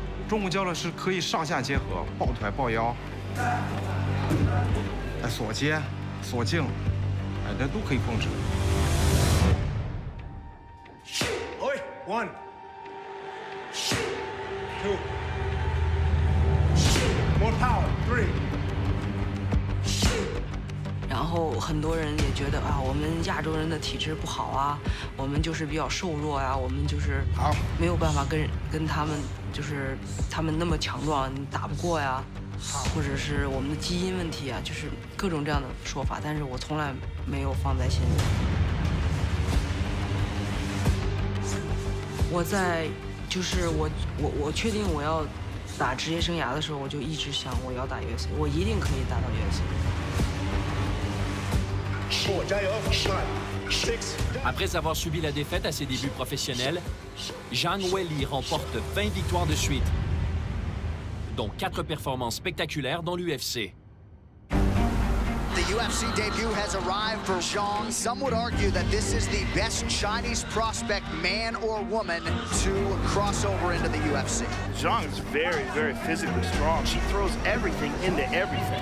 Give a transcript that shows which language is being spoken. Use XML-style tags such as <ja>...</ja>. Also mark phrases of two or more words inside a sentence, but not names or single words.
<zh>中午教的是可以上下结合，抱腿、抱腰，锁接、锁颈，这都可以控制。</zh> <en>1, 2, more power, 3.</en> <zh>然后很多人也觉得啊，我们亚洲人的体质不好啊，我们就是比较瘦弱啊，我们就是没有办法跟他们就是他们那么强壮，你打不过呀，或者是我们的基因问题啊，就是各种这样的说法，但是我从来没有放在心里。我在就是我确定我要打职业生涯的时候，我就一直想我要打 UFC， 我一定可以打到 UFC。</zh> <fr>Après avoir subi la défaite à ses débuts professionnels, Zhang Weili remporte 20 victoires de suite, dont 4 performances spectaculaires dans l'UFC.</fr> <en>The UFC debut has arrived for Zhang. Some would argue that this is the best Chinese prospect, man or woman, to cross over into the UFC. Zhang is very, very physically strong. She throws everything into everything.</en>